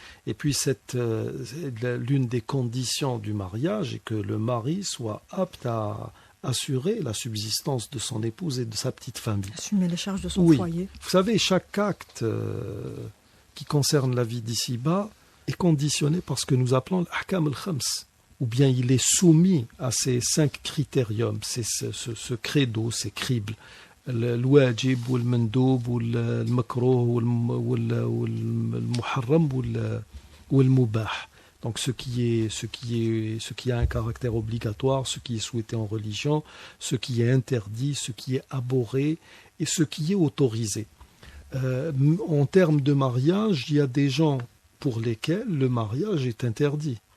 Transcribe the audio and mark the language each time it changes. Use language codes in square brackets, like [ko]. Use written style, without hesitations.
[fr] Et puis l'une des conditions du mariage est que le mari soit apte à assurer la subsistance de son épouse et de sa petite famille. Assumer les charges de son foyer. Vous savez, chaque acte qui concerne la vie d'ici-bas est conditionné par ce que nous appelons l'ahkam al-khams. Ou bien il est soumis à ces 5 critériums, ce credo, ces cribles. [ar] الواجب والمندوب والمكروه والمحرم والمباح. [fr] Donc ce qui a un caractère obligatoire, ce qui est souhaité en religion, ce qui est interdit, ce qui est abhorré et ce qui est autorisé. En termes de mariage, il y a des gens pour lesquels le mariage est interdit.